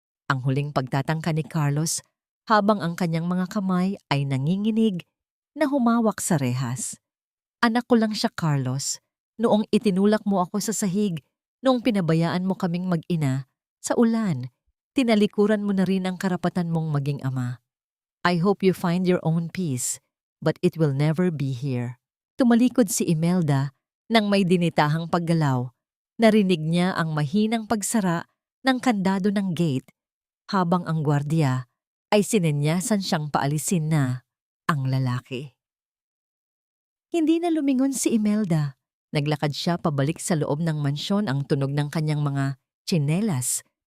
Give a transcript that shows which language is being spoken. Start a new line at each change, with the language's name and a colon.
Filipino: Ang huling pagtatangka ni Carlos habang ang kanyang mga kamay ay nanginginig na humawak sa rehas. Anak ko lang siya, Carlos. Noong itinulak mo ako sa sahig, noong pinabayaan mo kaming mag-ina, sa ulan, tinalikuran mo na rin ang karapatan mong maging ama.
English: I hope you find your own peace, but it will never be here.
Filipino: Tumalikod si Imelda nang may dinitahang paggalaw. Narinig niya ang mahinang pagsara ng kandado ng gate habang ang gwardiya ay sinenyasan siyang paalisin na ang lalaki. Hindi na lumingon si Imelda. Naglakad siya pabalik sa loob ng mansyon, ang tunog ng kanyang mga tsinelas.